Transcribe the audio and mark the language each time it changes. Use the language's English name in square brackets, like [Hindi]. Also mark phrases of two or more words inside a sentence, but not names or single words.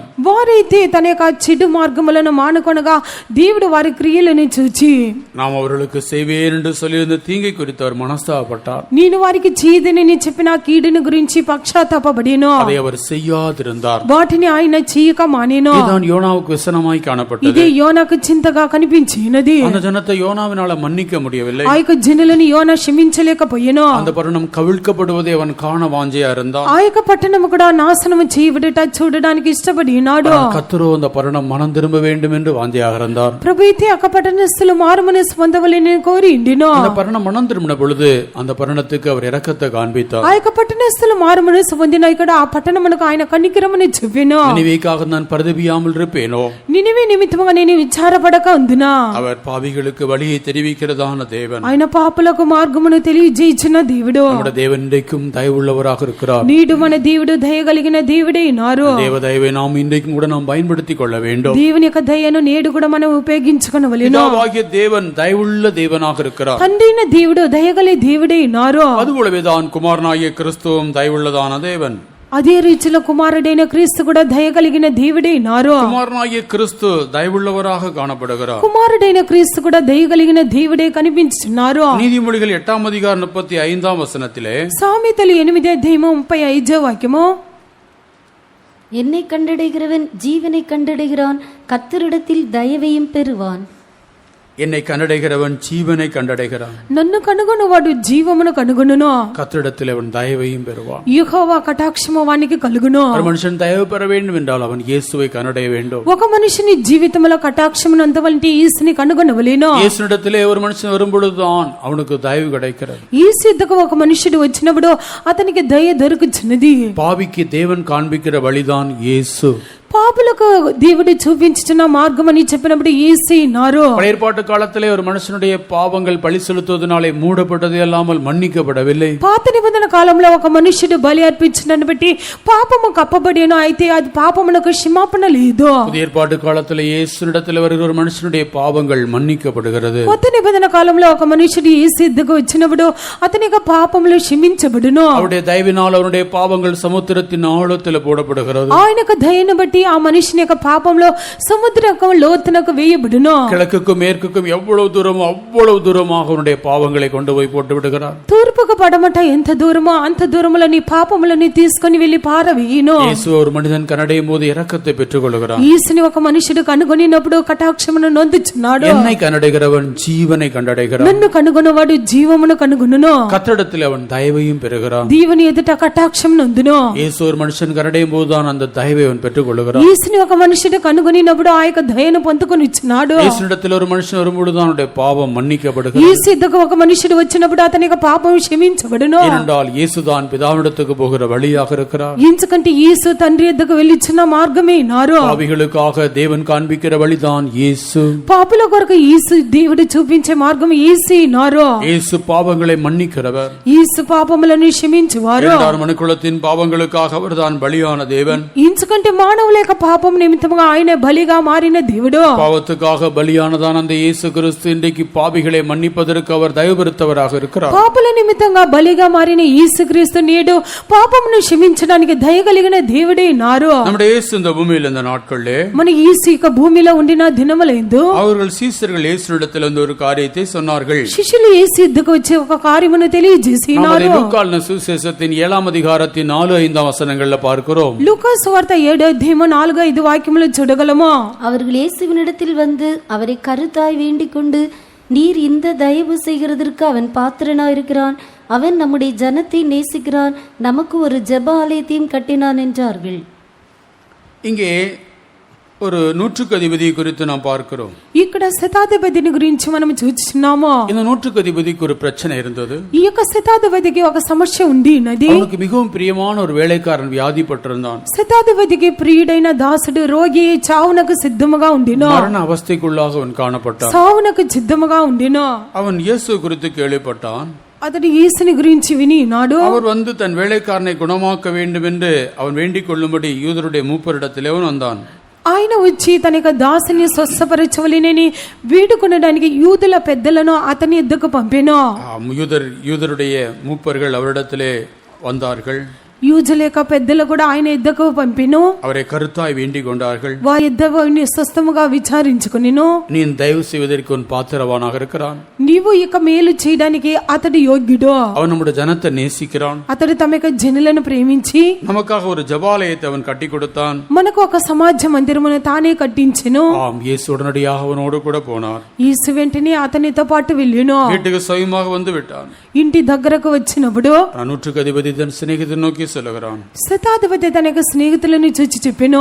[Telugu] వారైతే తన యొక్క చెడు మార్గములను మానుకొనగా దేవుడు వారి క్రియలను చూచి [Tamil] நாம் அவர்களுக்கு செய்வேன் என்று சொல்லியிருந்த தீங்கை குறித்து அவர் மனஸ்தாபப்பட்டார். [Telugu] నేను వారికి చేయదని చెప్పిన కీడుని గురించి పక్షాతాపపడిను. [Tamil] அதை அவர் செய்யாதிருந்தார். [Telugu] వాటిని ఆయన చేయక మానేను. [Tamil] இதுதான் யோனாவுக்கு விசனமாய் காணப்பட்டது. [Telugu] ఇదే యోనాకు చింతగా కనిపించినది. [Tamil] அந்த ஜனத்தை யோனாவினால மன்னிக்க முடியவில்லை. [Telugu] ఆ యొక్క జనులను యోనా క్షమించలేకపోయాను. [Tamil] அந்த பட்டணம் கவிழ்க்கப்படுவதை அவன் காண வாஞ்சையா இருந்தான். [Telugu] ఆ యొక్క పట్టణము కూడా నాశనము చేయబడట చూడడానికి ఇష్టపడి ఉన్నాడు. [Tamil] கர்த்தரோ அந்த பட்டணம் மனம் திரும்ப வேண்டும் என்று வாஞ்சையாக இருந்தார். [Telugu] ప్రభు అయితే ఆ పట్టణస్థులు మారుమనసు పొందవలెని కోరి ఉండిను. [Tamil] அந்த பட்டணம் மனம் திரும்பின பொழுது அந்த பட்டணத்துக்கு அவர் இரக்கத்தை காண்பித்தார். [Telugu] ఆ యొక్క పట్టణస్థులు మారుమనసు పొందిన ఇక్కడ ఆ పట్టణమునకు ఆయన కనికరమును చూపెను. [Tamil] நினிவேக்காக நான் பரிதபியாமல் இருப்பேனோ? [Telugu] నినివే నిమిత్తముగా నేను విచారపడక ఉందునా? [Tamil] அவர் பாவிகளுக்கு வழியை தெரிவிக்கிறதான தேவன். [Telugu] ఆయన పాపులకు మార్గమును తెలియజేయుచున్న దేవుడు. [Tamil] நம்முடைய தேவன் இன்றைக்கும் தயவுள்ளவராக இருக்கிறார். [Telugu] నీడు మన దేవుడు దయగలిగిన దేవుడే ఉన్నారు. [Tamil] தேவ தயவை நாம் இன்றைக்கும் கூட நாம் பயன்படுத்திக் கொள்ள வேண்டும். [Telugu] దేవుని యొక్క దయను నేడు కూడా మనం ఉపయోగించుకొనవలెను. [Tamil] பிதாவாகிய தேவன் தயவுள்ள தேவனாக இருக்கிறார். [Telugu] తండ్రిన దేవుడు దయగలే దేవుడే ఉన్నారు. [Tamil] அதுபோலவேதான் குமாரனாகிய கிறிஸ்துவும் தயவுள்ளதான தேவன். [Telugu] అదే రీతిలో కుమారుడైన క్రీస్తు కూడా దయగలిగిన దేవుడే ఉన్నారు. [Tamil] குமாரனாகிய கிறிஸ்து தயவுள்ளவராக காணப்படுகிறார். [Telugu] కుమారుడైన క్రీస్తు కూడా దయగలిగిన దేవుడే కనిపించున్నారు. [Tamil] நீதிமொழிகள் 8వ அதிகாரம் 35వ வசனத்திலே [Telugu] సామెతలు 8వ అధ్యాయము 35వ వాక్యము, [Tamil] என்னை கண்டடைகிறவன் ஜீவனை கண்டடைகிறான், கர்த்தரிடத்தில் தயவையும் பெறுவான். என்னை கண்டடைகிறவன் ஜீவனை கண்டடைகிறான். [Telugu] నన్ను కనుగొనువాడు జీవమును కనుగొనును. [Tamil] கர்த்தரிடத்தில் அவன் தயவையும் பெறுவான். [Telugu] యెహోవా కటాక్షము వానికి కలుగును. [Tamil] ஒரு மனுஷன் தயவு பெற வேண்டும் என்றால் அவன் இயேசுவை கண்டடைய வேண்டும். [Telugu] ఒక మనిషిని జీవితంలో కటాక్షమును అంతవంటి యేసుని కనుగొనవలెను. [Tamil] இயேசுவிடத்திலே ஒரு மனுஷன் வரும்பொழுதுதான் அவனுக்கு தயவு கிடைக்கிறது. [Telugu] యేసు యొద్దకు ఒక మనుషుడు వచ్చినప్పుడు అతనికి దయ దొరుకుచున్నది. [Tamil] பாவிக்கு தேவன் காண்பிக்கிற வழிதான் இயேசு. [Telugu] పాపులకు దేవుడు చూపించిన మార్గం అని చెప్పినప్పుడు యేసయ్యన్నారు. [Tamil] பழைய ஏற்பாட்டு காலத்திலே ஒரு மனுஷனுடைய பாவங்கள் பழி செலுத்துவதனாலே மூடப்பட்டது அல்லாமல் மன்னிக்கப்படவில்லை. [Telugu] పాత నిబంధన కాలంలో ఒక మనుషుడు బలి అర్పించినను బట్టి పాపము కప్పబడిన, అయితే అది పాపమునకు క్షమాపణ లేదు. [Tamil] புதிய ஏற்பாட்டு காலத்திலே இயேசுவிடத்தில் வருகிற ஒரு மனுஷனுடைய பாவங்கள் மன்னிக்கப்படுகிறது. [Telugu] కొత్త నిబంధన కాలంలో ఒక మనుషుడు యేసు యొద్దకు వచ్చినప్పుడు అతని యొక్క పాపములు క్షమించబడును. [Tamil] அவருடைய தயவினால் அவருடைய பாவங்கள் சமுத்திரத்தின் ஆழத்தில் போடப்படுகிறது. [Telugu] ఆయన యొక్క దయను బట్టి ఆ మనిషిని యొక్క పాపంలో సముద్రక లోతునకు వేయబడును. [Tamil] கிழக்குக்கும் மேற்குக்கும் எவ்வளவு தூரமோ அவ்வளவு தூரமாக அவருடைய பாவங்களை கொண்டு போய் போட்டு விடுகிறார். [Telugu] తూర్పుకు పడమట ఎంత దూరమో అంత దూరములో నీ పాపములని తీసుకొని వెళ్లి పారవేయును. [Tamil] இயேசு ஒரு மனிதன் கனடையும் போது இரக்கத்தை பெற்றுக் கொள்கிறார். [Telugu] యేసుని ఒక మనుషుడు కనుగొనినప్పుడు కటాక్షమును నొందుచున్నాడు. [Tamil] என்னை கனடைகிறவன் ஜீவனை கண்டடைகிறான். [Telugu] నన్ను కనుగొన్నవాడు జీవమును కనుగొనును. [Tamil] கர்த்தரிடத்தில் அவன் தயவையும் பெறுகிறான். [Telugu] దేవుని ఎదుట కటాక్షం నొందును. [Tamil] இயேசு ஒரு மனுஷன் கனடையும் போதுதான் அந்த தயவை அவன் பெற்றுக் கொள்கிறான். [Telugu] యేసుని ఒక మనుషుడు కనుగొనినప్పుడు ఆ యొక్క దయను పొందుకొని ఇచ్చినాడు. [Tamil] இயேசுவிடத்தில் ஒரு மனுஷன் வரும்போதுதான் அவனுடைய பாவம் மன்னிக்கப்படுகிறது. [Telugu] యేసు యొద్దకు ఒక మనుషుడు వచ్చినప్పుడు అతని యొక్క పాపం క్షమించబడును. [Tamil] ஏனென்றால் இயேசுதான் பிதாவிடத்துக்கு போகிற வழியாக இருக்கிறார். [Telugu] ఎందుకంటే యేసు తండ్రి యొద్దకు వెళ్ళిచున్న మార్గమే నారు. [Tamil] பாவிகளுக்காக தேவன் காண்பிக்கிற வழிதான் இயேசு. [Telugu] పాపుల కొరకు యేసు దేవుడు చూపించే మార్గం యేసే నారు. [Tamil] இயேசு பாவங்களை மன்னிக்கிறவர். [Telugu] యేసు పాపములను క్షమించువారు. [Tamil] மனுக்குலத்தின் பாவங்களுக்காக அவர்தான் பலியான தேவன். [Telugu] ఎందుకంటే మానవుల యొక్క పాపం నిమిత్తముగా ఆయన బలిగా మారిన దేవుడు. [Tamil] பாவத்துக்காக பலியானதான் அந்த இயேசு கிறிஸ்து இன்றைக்கு பாவிகளை மன்னிப்பதற்கு அவர் தயவுபெருத்தவராக இருக்கிறார். [Telugu] పాపుల నిమిత్తంగా బలిగా మారిన యేసుక్రీస్తు నేడు పాపమును క్షమించడానికి దయగలిగిన దేవుడే నారు. [Tamil] நம்முடைய இயேசு இந்த பூமியில் இந்த நாட்களிலே [Telugu] మన యేసు యొక్క భూమిలో ఉండిన దినములందు [Tamil] அவர்கள் சீசர்கள் இயேசுவிடத்தில் வந்து ஒரு காரியத்தை சொன்னார்கள். [Telugu] శిష్యులు యేసు యొద్దకు వచ్చి ఒక కార్యమును తెలియజేసినారు. [Tamil] லூக்கான சுவிசேஷத்தின் 7ஆம் அதிகாரத்தின் 4-5 வசனங்கள்ல பார்க்கிறோம். [Telugu] లూకా సువార్త 7:4-5 వాక్యములు చూడగలము. [Tamil] அவர்கள் இயேசுவினிடத்தில் வந்து அவரை கருத்தாய் வேண்டிக் கொண்டு, நீர் இந்த தயவு செய்கிறதற்கு அவன் பாத்திரனாயிருக்கிறான், அவன் நம்முடைய ஜனத்தை நேசிக்கிறான், நமக்கு ஒரு ஜெப ஆலயத்தையும் கட்டினான் என்றார்கள். இங்கே ஒரு நூற்றுக்கு அதிபதி குறித்து நாம் பார்க்கிறோம். [Telugu] ఇక్కడ శతాధిపతిని గురించి మనం చూస్తున్నాము. [Tamil] இந்த நூற்றுக்கு அதிபதிக்கு ஒரு பிரச்சனை இருந்தது. [Telugu] ఈ యొక్క శతాధిపతికి ఒక సమస్య ఉండినది. [Tamil] அவனுக்கு மிகவும் பிரியமான ஒரு வேலைக்காரன் வியாதிப்பட்டிருந்தான். [Telugu] శతాధిపతికి ప్రియుడైన దాసుడు రోగి చావునకు సిద్ధముగా ఉండినో. [Tamil] மரண அவஸ்தைக்குள்ளாக அவன் காணப்பட்டான். [Telugu] చావునకు సిద్ధముగా ఉండినో. [Tamil] அவன் இயேசு குறித்து கேள்விப்பட்டான். [Telugu] అతడు యేసుని గురించి వినినాడు. [Tamil] அவர் வந்து தன் வேலைக்காரனை குணமாக்க வேண்டும் என்று அவன் வேண்டிக் கொள்ளும்படி யூதருடைய மூப்பரிடத்திலே அவன் வந்தான். [Telugu] ఆయన వచ్చి తన యొక్క దాసుని స్వస్థపరచవలెనని వేడుకొనడానికి యూదుల పెద్దలను అతని యొద్దకు పంపెను. [Tamil] யூதருடைய மூப்பர்கள் அவரிடத்திலே வந்தார்கள். [Telugu] యూదుల యొక్క పెద్దలు కూడా ఆయన యొద్దకు పంపెను. [Tamil] அவரை கருத்தாய் வேண்டிக் கொண்டார்கள். [Telugu] వారి యొద్ద స్వస్థముగా విచారించుకొనెను. [Tamil] நீ தயவு செய்வதற்கு உன் பாத்திரவானாக இருக்கிறான். [Telugu] నీవు ఇక మేలు చేయడానికి అతడు యోగ్యుడు. [Tamil] அவன் நம்முடைய ஜனத்தை நேசிக்கிறான். [Telugu] అతడు తమ యొక్క జనులను ప్రేమించి [Tamil] நமக்காக ஒரு ஜபாலயத்தை அவன் கட்டி கொடுத்தான். [Telugu] మనకు ఒక సమాజ మందిరమును తానే కట్టించెను. [Tamil] ஆம், இயேசு உடனடியாக அவனோடு கூட போனார். [Telugu] యేసు వెంటనే అతనితో పాటు వెళ్ళెను. [Tamil] வீட்டுக்கு சுயமாக வந்து விட்டான். [Telugu] ఇంటి దగ్గరకు వచ్చినప్పుడు [Tamil] நூற்றுக்கு அதிபதி தன் சிநேகிதனை நோக்கி சொல்லுகிறான். [Telugu] శతాధిపతి తన యొక్క స్నేహితులను చూచి చెప్పెను,